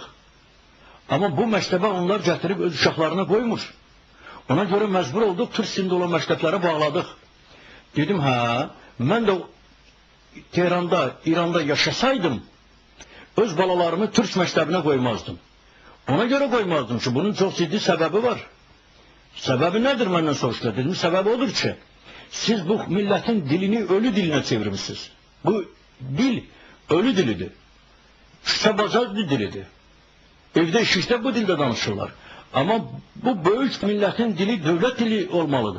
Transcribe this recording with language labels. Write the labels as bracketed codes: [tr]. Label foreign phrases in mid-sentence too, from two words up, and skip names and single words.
[az] Amma bu məktəbə onlar gətirib öz uşaqlarına qoymur. Ona görə məcbur olduq, türk dilində olan məktəblərə bağladıq. Dedim, hə, mən də Tehranda, İranda yaşasaydım, öz balalarımı türk məktəbinə qoymazdım. [tr] Ona göre koymazdım ki bunun çok ciddi sebebi var. Sebebi nedir benden soruştu? Dedim sebebi odur ki siz bu milletin dilini ölü diline çevirmişsiniz. Bu dil ölü dilidir. Küçebazaz bir dilidir. Evde işte bu dilde danışırlar. Ama bu büyük milletin dili devlet dili olmalıdır.